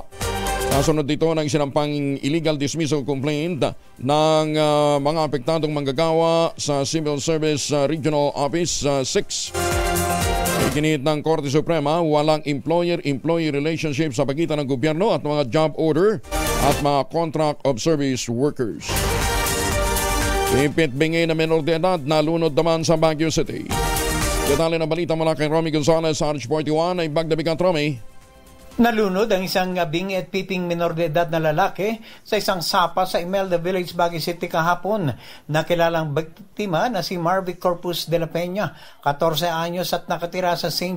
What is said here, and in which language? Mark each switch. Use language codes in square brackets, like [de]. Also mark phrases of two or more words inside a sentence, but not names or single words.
[tl] Kasunod dito ng sinampang [en] illegal dismissal complaint [tl] ng mga apektadong manggagawa sa Civil Service Regional Office 6. Iginit ng Korte Suprema, walang [en] employer-employee relationship [tl] sa pagitan ng gobyerno at mga [en] job order [tl] at mga [en] contract of service workers. [tl] Ipit-bingi na menor de edad na lunod naman sa Baguio City. Detalye na balita mula kay Romy Gonzalez sa RH41 ay Bagdabigan. Romy. Nalunod ang isang bingi at piping minor de edad na lalaki sa isang sapa sa Imelda Village, Baguio City kahapon. Nakilalang biktima na si Marvic Corpus de la Peña, 14 anyos at nakatira sa St.